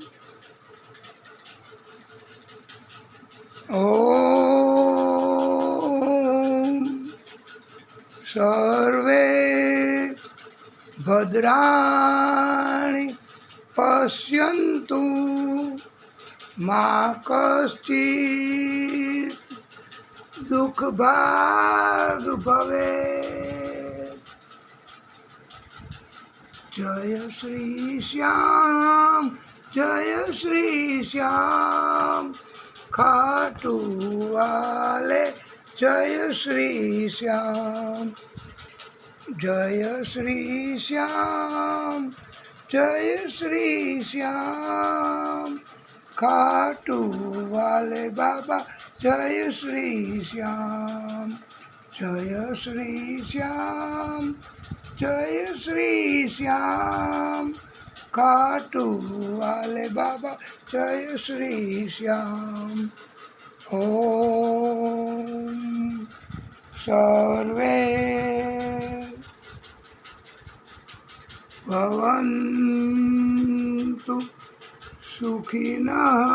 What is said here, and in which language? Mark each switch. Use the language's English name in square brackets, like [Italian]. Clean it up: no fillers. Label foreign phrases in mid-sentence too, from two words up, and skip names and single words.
[Sanskrit] ॐ सर्वे भद्राणि पश्यन्तु मा कश्चित् दुःखभाग् भवेत्। [Hindi] जय श्री श्याम जय श्री श्याम खाटू वाले जय श्री श्याम जय श्री श्याम जय श्री श्याम खाटू वाले बाबा जय श्री श्याम जय श्री श्याम जय श्री श्याम खाटू वाले बाबा जय श्री श्याम। [Sanskrit] ओम सर्वे भवन्तु सुखिनः